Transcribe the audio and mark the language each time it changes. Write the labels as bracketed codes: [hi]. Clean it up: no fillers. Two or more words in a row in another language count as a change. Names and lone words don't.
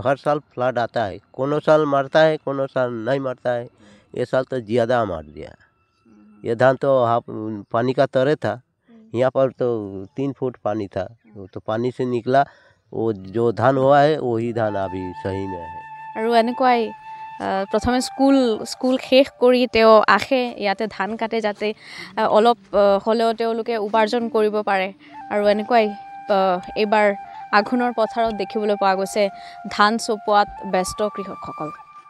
[hi] हर साल फ्लड आता है, कोनो साल मरता है, कोनो साल नहीं मरता है। ये साल तो ज़्यादा मार दिया। ये धान तो पानी का तरे था, यहाँ पर तो 3 फुट पानी था, तो पानी से निकला वो जो धान हुआ है वही धान अभी सही में है। [as] আৰু এনেকুৱাই প্ৰথমে স্কুল শেষ কৰি তেওঁ আহে ইয়াতে ধান কাটে যাতে অলপ হ'লেও তেওঁলোকে উপাৰ্জন কৰিব পাৰে। আৰু এনেকুৱাই এইবাৰ আঘোণৰ পথাৰত দেখিবলৈ পোৱা গৈছে ধান চপোৱাত ব্যস্ত কৃষকসকল।